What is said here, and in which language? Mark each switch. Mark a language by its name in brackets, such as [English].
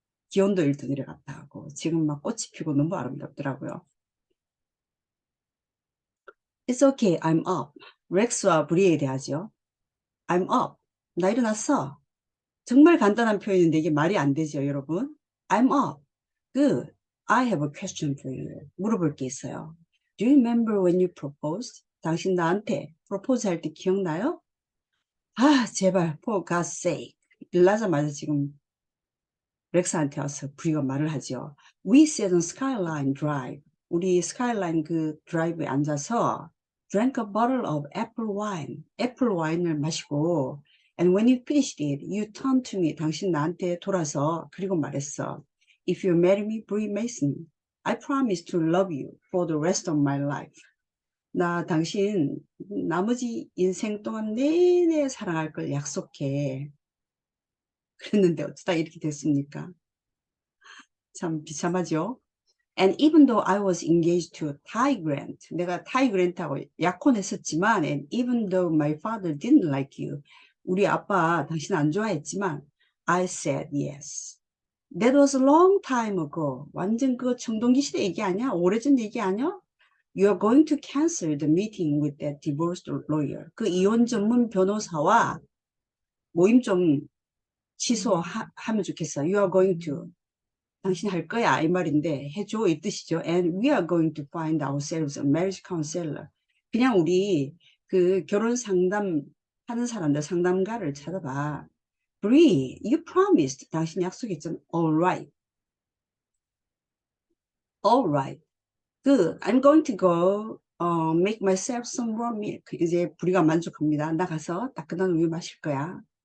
[Korean] 기온도 1도 내려갔다 하고 지금 막 꽃이 피고 너무 아름답더라고요. [English] It's okay, I'm up. [Korean] 렉스와 브리에 대하죠. [English] I'm up. [Korean] 나 일어났어. 정말 간단한 표현인데 이게 말이 안 되죠, 여러분. [English] I'm up. Good. I have a question for you. [Korean] 물어볼 게 있어요. [English] Do you remember when you proposed? [Korean] 당신 나한테 프로포즈 할 때 기억나요? 아, 제발, [English] for God's sake. [Korean] 일나자마자 지금 렉스한테 와서 브리가 말을 하죠. [English] We sat on Skyline Drive. [Korean] 우리 스카이라인 그 드라이브에 앉아서 [English] drank a bottle of apple wine. [Korean] 애플 와인을 마시고 [English] and when you finished it, you turned to me. [Korean] 당신 나한테 돌아서 그리고 말했어. [English] If you marry me, Brie Mason, I promise to love you for the rest of my life. [Korean] 나 당신 나머지 인생 동안 내내 사랑할 걸 약속해. 그랬는데 어쩌다 이렇게 됐습니까? 참 비참하죠? [English] And even though I was engaged to Ty Grant, [Korean] 내가 타이 그랜트하고 약혼했었지만, [English] and even though my father didn't like you, [Korean] 우리 아빠 당신 안 좋아했지만, [English] I said yes. That was a long time ago. [Korean] 완전 그거 청동기 시대 얘기 아니야? 오래전 얘기 아니야? [English] You are going to cancel the meeting with that divorce lawyer. [Korean] 그 이혼 전문 변호사와 모임 좀 취소하면 좋겠어. [English] You are going to. [Korean] 당신이 할 거야 이 말인데 해줘 이 뜻이죠. [English] And we are going to find ourselves a marriage counselor. [Korean] 그냥 우리 그 결혼 상담 하는 사람들 상담가를 찾아봐. [English] Bree, you promised. [Korean] 당신 약속했잖아. [English] All right. All right. Good. I'm going to go make myself some warm milk. [Korean] 이제 부리가 만족합니다. 나 가서 따끈한 우유 마실 거야.